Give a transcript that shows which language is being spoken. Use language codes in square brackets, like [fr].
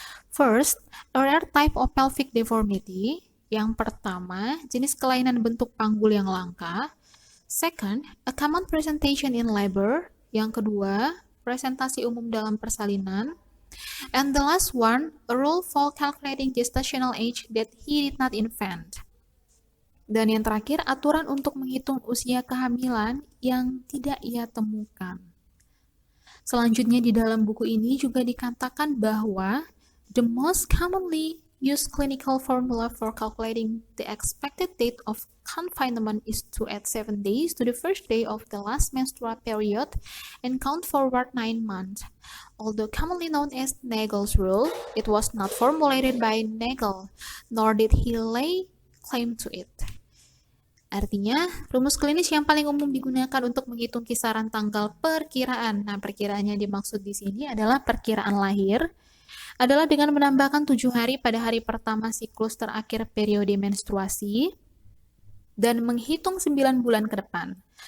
[en] First, a rare type of pelvic deformity. [id] Yang pertama, jenis kelainan bentuk panggul yang langka. [en] Second, a common presentation in labor. [id] Yang kedua, presentasi umum dalam persalinan. [en] And the last one, a rule for calculating gestational age that he did not invent. [id] Dan yang terakhir, aturan untuk menghitung usia kehamilan yang tidak ia temukan. Selanjutnya di dalam buku ini juga dikatakan bahwa [en] the most commonly used clinical formula for calculating the expected date of confinement is to add 7 days to the first day of the last menstrual period and count forward 9 months. Although commonly known as Nagel's rule, it was not formulated by Nagel, nor did he lay claim to it. [id] Artinya, rumus klinis yang paling umum digunakan untuk menghitung kisaran tanggal perkiraan. Nah, perkiraannya dimaksud di sini adalah perkiraan lahir, adalah dengan menambahkan 7 hari pada hari pertama siklus terakhir periode menstruasi, dan menghitung 9 bulan ke depan.